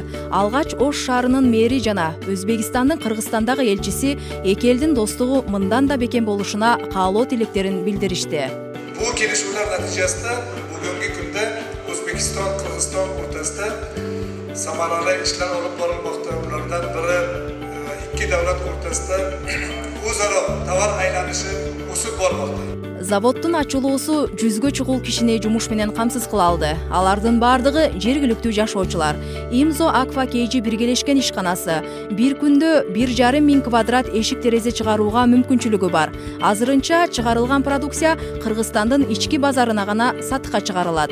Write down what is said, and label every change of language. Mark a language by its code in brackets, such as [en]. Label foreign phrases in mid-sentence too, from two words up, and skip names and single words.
[ky] Алгач Ош шаарынын мэри жана Өзбекстандын Кыргызстандагы элчиси эки элдин достугу мындан да бекем болушуна каалоо тилектерин билдиришти. Бул келишүүлөр натыйжасында бүгүнкү күндө Өзбекстан, Кыргызстан ортосунда самаралуу иштер алып барылмакта. Булардан бири [uz] iki davlat o'rtasida o'zaro tovar aylanishi o'sib bormoqda. [ky] Заводдун ачылуусу жүзгө чукул кишини жумуш менен камсыз кыла алды. Алардын бардыгы жергиликтүү жашоочулар. Имзо Аква Кейджи биргелешкен ишканасы бир күндө 1,5 миң квадрат эшик терезе чыгарууга мүмкүнчүлүгү бар. Азырынча чыгарылган продукция Кыргызстандын ички базарына гана сатыкка чыгарылат.